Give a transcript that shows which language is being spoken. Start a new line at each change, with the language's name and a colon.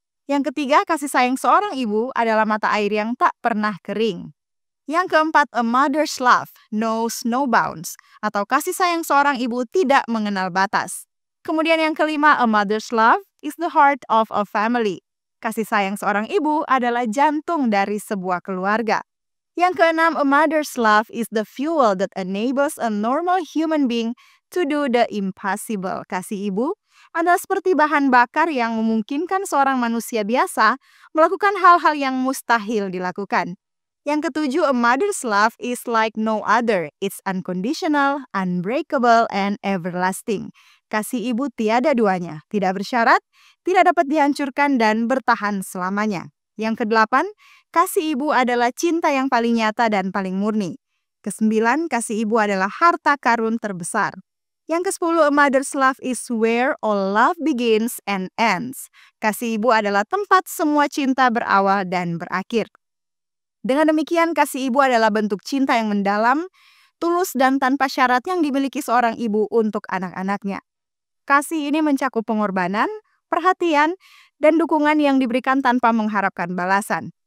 Indonesian: Yang ketiga, kasih sayang seorang ibu adalah mata air yang tak pernah kering. Yang keempat,
English: a mother's love knows no bounds,
Indonesian: atau kasih sayang seorang ibu tidak mengenal batas. Kemudian yang kelima,
English: a mother's love is the heart of a family.
Indonesian: Kasih sayang seorang ibu adalah jantung dari sebuah keluarga. Yang keenam,
English: a mother's love is the fuel that enables a normal human being to do the impossible.
Indonesian: Kasih ibu adalah seperti bahan bakar yang memungkinkan seorang manusia biasa melakukan hal-hal yang mustahil dilakukan. Yang ketujuh,
English: a mother's love is like no other. It's unconditional, unbreakable, and everlasting.
Indonesian: Kasih ibu tiada duanya, tidak bersyarat, tidak dapat dihancurkan dan bertahan selamanya. Yang kedelapan, kasih ibu adalah cinta yang paling nyata dan paling murni. Kesembilan, kasih ibu adalah harta karun terbesar. Yang kesepuluh,
English: a mother's love is where all love begins and ends.
Indonesian: Kasih ibu adalah tempat semua cinta berawal dan berakhir. Dengan demikian, kasih ibu adalah bentuk cinta yang mendalam, tulus dan tanpa syarat yang dimiliki seorang ibu untuk anak-anaknya. Kasih ini mencakup pengorbanan, perhatian, dan dukungan yang diberikan tanpa mengharapkan balasan.